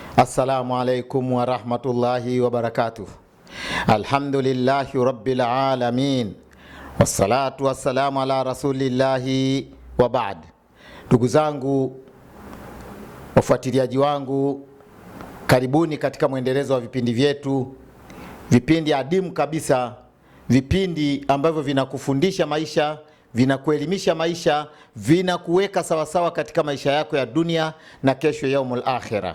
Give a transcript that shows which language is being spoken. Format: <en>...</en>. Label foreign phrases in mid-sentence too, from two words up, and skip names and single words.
<ar>السلام عليكم ورحمة الله وبركاته. الحمد لله رب العالمين. والصلاة والسلام على رسول الله وبعد.</ar> <sw>Ndugu zangu, wafuatiliaji wangu, karibuni katika mwendelezo wa vipindi vyetu, vipindi adimu kabisa, vipindi ambavyo vinakufundisha maisha, vinakuelimisha maisha, vinakuweka sawasawa katika maisha yako ya dunia na kesho</sw> <ar>يوم الآخرة.</ar>